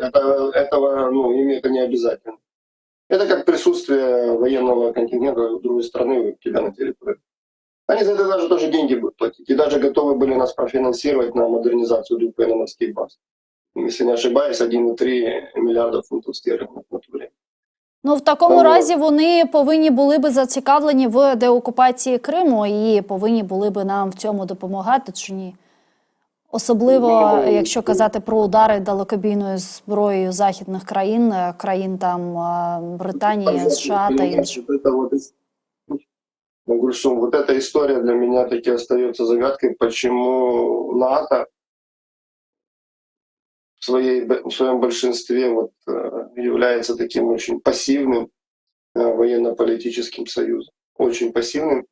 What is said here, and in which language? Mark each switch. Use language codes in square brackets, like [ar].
[ru] Этого это не обязательно. Это как присутствие военного контингента другой страны у тебя на территории. Они за это даже тоже деньги будут платить. И даже готовы были нас профинансировать на модернизацию двух военно-морских баз. Если не ошибаюсь, 1,3 миллиарда фунтов стерлингов на то время. [uk] Ну, в такому разі вони повинні були би зацікавлені в деокупації Криму і повинні були би нам в цьому допомагати, чи ні? Особливо, якщо казати про удари далекобійною зброєю західних країн, країн там Британії, США та інших. [ru] Вот эта история для меня таки остается загадкой, почему НАТО в своем большинстве является таким очень пассивным военно-политическим союзом. Очень пассивным.